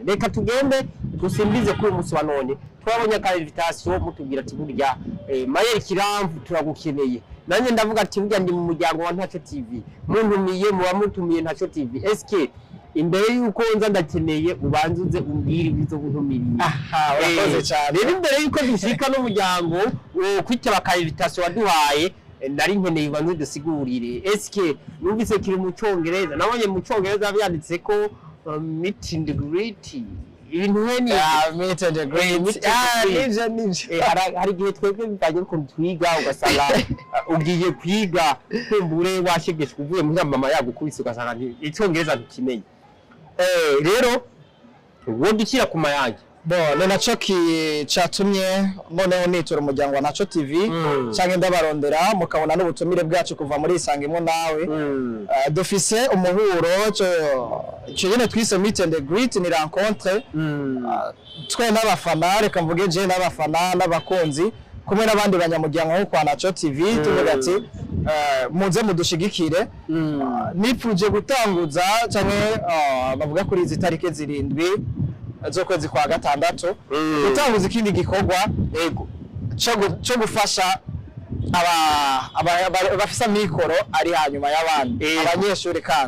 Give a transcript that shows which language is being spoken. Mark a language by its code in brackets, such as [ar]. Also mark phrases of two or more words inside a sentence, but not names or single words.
[rn] Reka tugende dusimbize kuri umunsi wa none twabonye ka invitation mutubwira ati burya Mayerikira turagukeneye nanye ndavuga ati burya ndi mu muryango wa Ntaco TV muntumiye muba mutumiye Ntaco TV eske imbere yuko nza ndakeneye ubanzuze umbwire ibizo buntumiriye. Urakoze cyane. Rero imbere yuko dushika no muryango kwitaba ka invitation waduhaye nari nkeneye ubanze dusigurire eske numvise kiri mu Cyongereza nabonye mu Cyongereza byanditse ko [en] meet and greet [rn] ibintu nkeni [en] meet and greet [rn] hari gihe twebwe bitaje ko twiga ugasanga ugiye kwiga kumbure washegeshwe uvuye muri mama yagukubise ugasanga Icyongereza tukimenye. Rero wo dukira ku mayange ni naco catumye noneho nitura umuryango wa Ntaco TV canke ndabarondera mukabona n'ubutumire bwacu kuva muri Isangemwo nawe. Dufise umuhuro cyo nyene twise [en] meet and greet [rn] ni rencontre twe n'abafana reka mvuge je n'abafana n'abakunzi kumwe n'abandi banyamuryango nko kwa Ntaco TV tuvuga ati muze mudushigikire. Nipfuje gutanguza canke bavuga kuri izi tarike 7 z'ukwezi kwa gatandatu gutanguza ikindi gikorwa cyo gufasha bafise amikoro ari hanyuma y'abandi abanyeshuri kandi